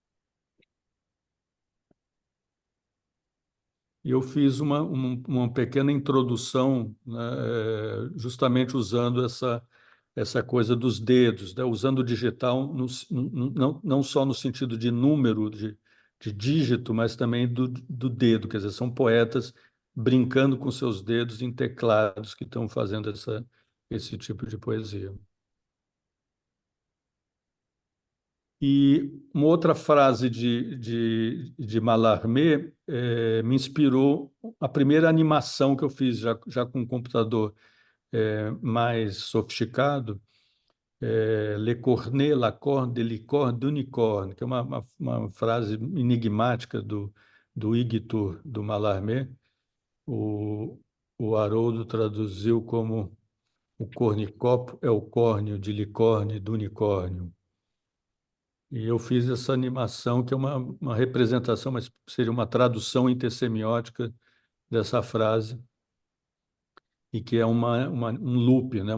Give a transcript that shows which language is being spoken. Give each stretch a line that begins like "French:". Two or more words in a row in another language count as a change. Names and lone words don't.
Portuguese: e eu fiz uma pequena introdução, né, justamente usando essa coisa dos dedos, né, usando o digital não só no sentido de número, de dígito, mas também do dedo, quer dizer, são poetas brincando com seus dedos em teclados que estão fazendo esse tipo de poesia. E uma outra frase de Mallarmé me inspirou a primeira animação que eu fiz, já com um computador mais sofisticado,
French: Le cornet, la corne, de licorne, d'unicorne,
Portuguese: que é uma frase enigmática do Igtur, do Mallarmé. O Haroldo traduziu como: o cornicopo é o córneo de licórnio e do unicórnio. E eu fiz essa animação, que é uma representação, mas seria uma tradução intersemiótica dessa frase, e que é um loop, né?